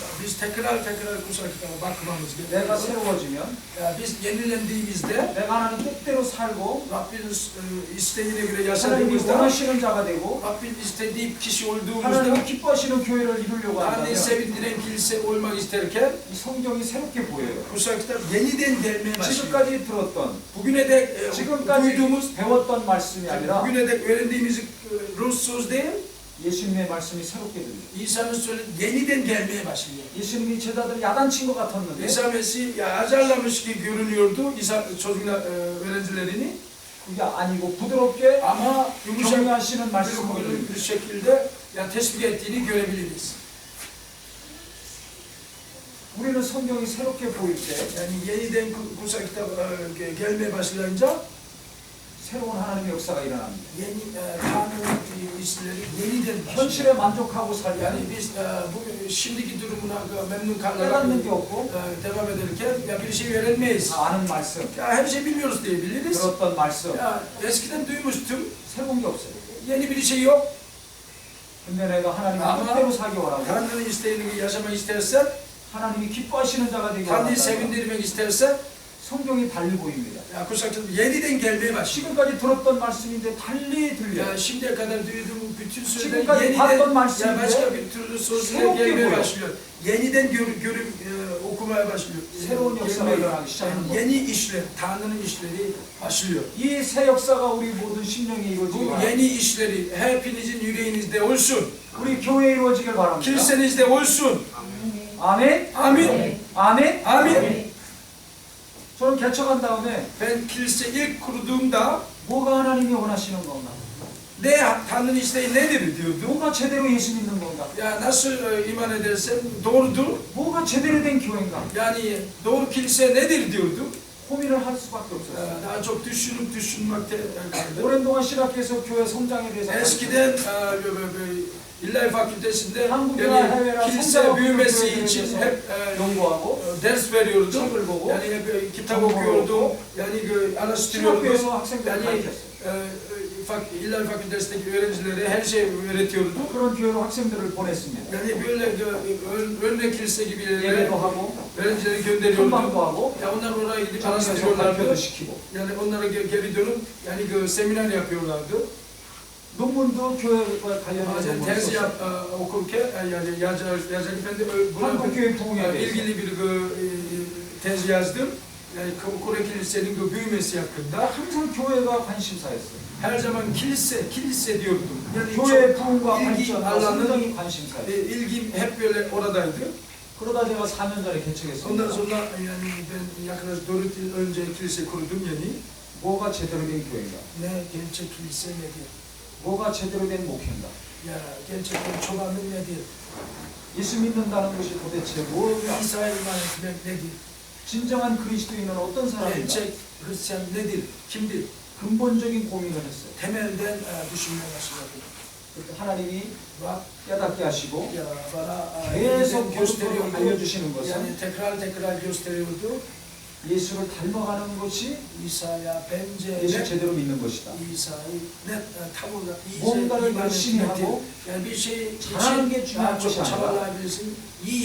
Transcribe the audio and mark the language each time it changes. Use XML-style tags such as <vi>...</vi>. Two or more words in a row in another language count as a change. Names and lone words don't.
<tr>Biz tekrar kutsal kitaba bakmamız</tr> <ko>내가</ko> <tr>gerekiyor.</tr> <ko>새로워지면</ko> <tr>Biz yenilendiğimizde</tr> <ko>내가 하나님 뜻대로 살고</ko> <tr>Rabbin isteğine göre</tr> <ko>하나님이</ko> <tr>yaşadığımızda</tr> <ko>원하시는 자가 되고</ko> <tr>Rabbin istediği kişi olduğumuzda</tr> <ko>하나님이 기뻐하시는 교회를 이루려고</ko> <tr>Tanrı'yı</tr> <ko>한다면</ko> <tr>sevindiren kilise olmak isterken</tr> <ko>이 성경이 새롭게 보여요.</ko> <tr>kutsal kitap yeniden gelmeye başlıyor.</tr> <ko>지금까지 들었던</ko> <tr>Bugüne dek</tr> <ko>지금까지</ko> <tr>duyduğumuz,</tr> <ko>배웠던 말씀이 아니라</ko> <tr>bugüne dek öğrendiğimiz Rus söz değil,</tr> <ko>예수님의 말씀이 새롭게 들려요.</ko> <tr>İsa'nın söylediği yeniden gelmeye başlıyor.</tr> <ko>예수님이 제자들 야단친 것 같았는데</ko> <tr>İsa Mesih ya azarlamış gibi görünüyordu İsa çocuklar öğrencilerini</tr> <ko>그게 아니고 부드럽게</ko> <tr>ama yumuşak</tr> <ko>격려하시는 말씀을</ko> <tr>bir şekilde ya teşvik ettiğini görebiliriz.</tr> <ko>우리는 성경이 새롭게 보일 때</ko> <tr>Yani yeniden kutsal kitap gelmeye başlayınca</tr> <ko>새로운 하나님의 역사가 일어납니다.</ko> <tr>yeni Tanrı'nın işleri yeniden</tr> <ko>현실에 만족하고</ko> <tr>yani</tr> <ko>살면</ko> <tr>biz bugün şimdiki durumuna memnun</tr> <ko>깨닫는</ko> <tr>kalarak</tr> <ko>게 없고</ko> <tr>devam ederken ya bir şey öğrenmeyiz.</tr> <ko>다 아는 말씀,</ko> <tr>Ya her şey bilmiyoruz diyebiliriz.</tr> <ko>들었던 말씀</ko> <tr>Ya eskiden duymuştum.</tr> <ko>새로운 게 없어요.</ko> <tr>Yeni bir şey yok.</tr> <ko>근데 내가 하나님의 아마 뜻대로 살기 원하고</ko> <tr>Tanrı'nın isteğini yaşamak istersen,</tr> <ko>하나님이 기뻐하시는 자가 되기</ko> <tr>Tanrı'yı</tr> <ko>원한다면</ko> <tr>sevindirmek istersen</tr> <ko>성경이 달리 보입니다.</ko> <tr>ya kutsal kitap yeniden gelmeye başlıyor.</tr> <ko>지금까지 들었던 말씀인데 달리 들려요.</ko> <tr>Ya şimdiye kadar duyduğum bütün sözler</tr> <ko>지금까지</ko> <tr>yeniden</tr> <ko>봤던 말씀인데</ko> <tr>ya başka bir türlü sözler</tr> <ko>새롭게</ko> <tr>gelmeye</tr> <ko>보여.</ko> <tr>başlıyor. Yeniden görüp okumaya başlıyor.</tr> <ko>새로운 역사가</ko> <tr>Gelmeye-</tr> <ko>일어나기 시작하는</ko> <tr>yani</tr> <ko>거예요.</ko> <tr>yeni işler, Tanrı'nın işleri başlıyor.</tr> <ko>이 새 역사가 우리 모든 심령에 이루어지기</ko> <tr>Bu</tr> <ko>바랍니다.</ko> <tr>yeni işleri hepinizin yüreğinizde olsun.</tr> <ko>우리 교회에 이루어지길 바랍니다.</ko> <tr>Kilisenizde olsun.</tr> <ko>아멘?</ko> <tr>Amin.</tr> <ko>아멘?</ko> <tr>Amin.</tr> <ko>저는 개척한 다음에</ko> <tr>Ben kilise ilk kurduğumda</tr> <ko>뭐가 하나님이 원하시는 건가?</ko> <tr>ne Tanrı'nın isteği nedir diyordu.</tr> <ko>뭐가 제대로 예수 믿는 건가?</ko> <tr>Ya nasıl iman edersen doğrudur.</tr> <ko>뭐가 제대로 된 교회인가?</ko> <tr>Yani doğru kilise nedir diyordu.</tr> <ko>고민을 할 수밖에 없었어요.</ko> <tr>Daha çok düşünmekte kaldı.</tr> <ko>오랜 동안 신학교에서 교회 성장에 대해서</ko> <tr>Eskiden İllahi Fakültesi'nde</tr> <ko>한국이나 해외나</ko> <tr>kilise</tr> <ko>성장하고</ko> <tr>büyümesi</tr> <ko>교회에</ko> <tr>için</tr> <ko>대해서</ko> <tr>hep</tr> <ko>연구하고</ko> <tr>ders veriyordum.</tr> <ko>책을 보고</ko> <tr>Yani hep kitap</tr> <ko>정보를</ko> <tr>okuyordum.</tr> <ko>얻고</ko> <tr>Yani araştırıyordum.</tr> <ko>신학교에서 학생들을</ko> <tr>Yani</tr> <ko>가르쳤어요.</ko> <tr>İllahi Fakültesi'ndeki öğrencilere her şey öğretiyordum.</tr> <ko>그런 교회로 학생들을 보냈습니다.</ko> <tr>Yani böyle örnek kilise gibi yerlere</tr> <ko>예배도 하고</ko> <tr>öğrencileri gönderiyordum.</tr> <ko>탐방도 하고</ko> <tr>Ya onlar oraya gidip</tr> <ko>장에서</ko> <tr>araştırıyorlardı.</tr> <ko>발표도 시키고</ko> <tr>Yani onlara geri dönüp yani seminer yapıyorlardı.</tr> <ko>논문도 교회와 관련된</ko> <tr>Bazen</tr> <ko>논문을</ko> <tr>tez</tr> <ko>썼어요.</ko> <tr>okurken yani Yazar Efendi buna 한국교회 부흥에 대해서 ilgili bir tez yazdım. Yani Kore Kilisenin büyümesi hakkında.</tr> <ko>항상 교회가 관심사였어요.</ko> <tr>Her zaman kilise diyordum. Yani</tr> <ko>교회</ko> <tr>çok</tr> <ko>부흥과</ko> <tr>ilgi</tr> <ko>발전과</ko> <tr>alanı,</tr> <ko>성장이 관심사였어요.</ko> <tr>ilgim hep böyle oradaydı.</tr> <ko>그러다 제가 4년 전에</ko> <tr>Ondan</tr> <ko>개척했습니다.</ko> <tr>sonra yani ben yaklaşık 4 yıl önce kilise kurdum yani.</tr> <ko>뭐가 제대로 된 교회인가?</ko> <tr>Ne gerçek kilise nedir?</tr> <ko>뭐가 제대로 된 목회인가?</ko> <tr>Ya gerçekten çobanlık nedir?</tr> <ko>예수 믿는다는 것이 도대체 뭐냐?</ko> <tr>İsa'ya iman etmek nedir?</tr> <ko>진정한 그리스도인은 어떤 사람인가?</ko> <tr>Gerçek Hristiyan nedir? Kimdir?</tr> <ko>근본적인 고민을 했어요.</ko> <tr>Temelden düşünmeye başladım.</tr> <ko>그때 하나님이</ko> <tr>Rab</tr> <ko>깨닫게 하시고</ko> <tr>ya bana</tr> <ko>계속</ko> <tr>gösteriyordu.</tr> <ko>알려주시는 것은</ko> <tr>Yani tekrar gösteriyordu.</tr> <ko>예수를 닮아가는 것이</ko> <tr>İsa'ya bence</tr> <ko>예수</ko> <tr>net</tr> <ko>제대로 믿는 것이다.</ko> <tr>İsa'yı net tam olarak</tr> <ko>뭔가를</ko> <tr>iman</tr> <ko>열심히</ko> <tr>etmektir.</tr> <ko>하고</ko> <tr>Yani bir şey</tr> <ko>잘하는 게</ko> <tr>için</tr> <ko>중요한</ko> <tr>çok</tr> <ko>것이 아니라</ko> <tr>çabalayabilirsin, iyi</tr>